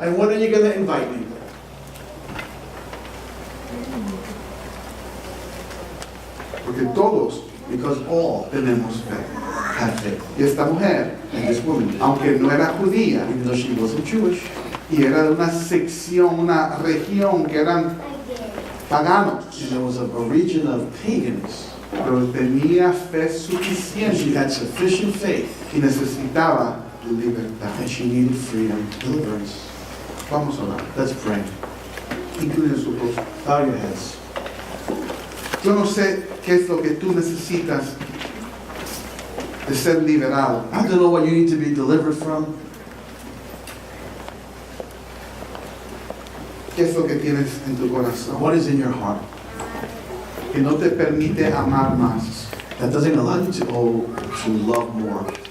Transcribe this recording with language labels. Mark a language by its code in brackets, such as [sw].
[en] And when are you going to invite me? [es] Porque todos [en] Because all [es] tenemos fe. [en] have faith. [es] Y esta mujer, [en] And this woman, [es] aunque no era judía, [en] even though she wasn't Jewish, [es] y era de una sección, una región que eran paganos, [en] and there was a region of pagans, [es] pero tenía fe [en] and she [es] suficiente [en] had sufficient faith, [es] y necesitaba libertad. [en] and she needed freedom, deliverance. [es] Vamos a orar. [en] Let's pray. [es] Incluye su rostro. [en] Bow your heads. [es] Yo no sé qué es lo que tú necesitas de ser liberado. [en] I don't know what you need to be delivered from. [es] ¿Qué es lo que tienes en tu corazón? [en] What is in your heart [es] Que no te permite amar más. [en] that doesn't allow you to love more?